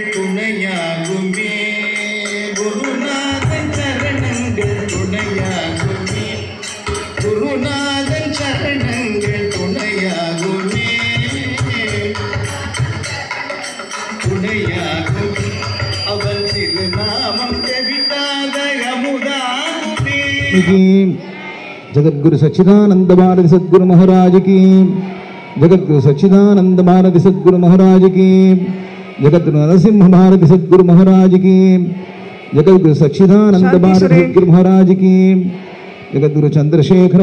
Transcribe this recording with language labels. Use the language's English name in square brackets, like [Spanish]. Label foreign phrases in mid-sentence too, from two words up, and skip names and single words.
[Tamil] துணையாகுமே, குருநாதன் சரணங்கள் துணையாகுமே, குருநாதன் சரணங்கள் துணையாகுமே, துணையாகுமே. அவன் திருநாமம் ஜெபிக்காத அமுதாகுமே. [Hindi] जगद्गुरु सच्चिदानंद भारती सद्गुरु महाराज की, जगद्गुरु सच्चिदानंद भारती सद्गुरु महाराज की, जगद्गुरु नरसिंह भारती सद्गुरु महाराज की, जगद्गुरु सच्चिदानंद भारती सद्गुरु महाराज की, जगद्गुरु चंद्रशेखर